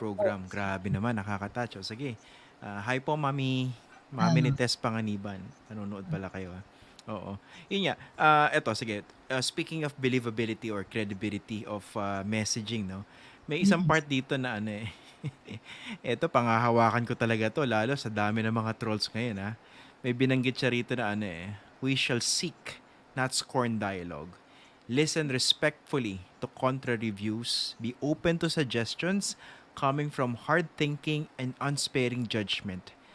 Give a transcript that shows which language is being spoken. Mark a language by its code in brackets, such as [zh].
[tl] program. Grabe naman, nakakatouch. O, sige. Hi po, mami. Mami ni Ah, Tess Panganiban. Nanonood pala kayo, ha? Oo. Yun nga. Ito, sige. [en] Speaking of believability or credibility of messaging, no? [tl] May isang mm. part dito na ano eh. Ito, pangahawakan ko talaga to. Lalo sa dami ng mga trolls ngayon, ha? May binanggit siya rito na ano eh. [en] We shall seek, not scorn dialogue. Listen respectfully to contrary views. Be open to suggestions coming from hard thinking and unsparing judgment.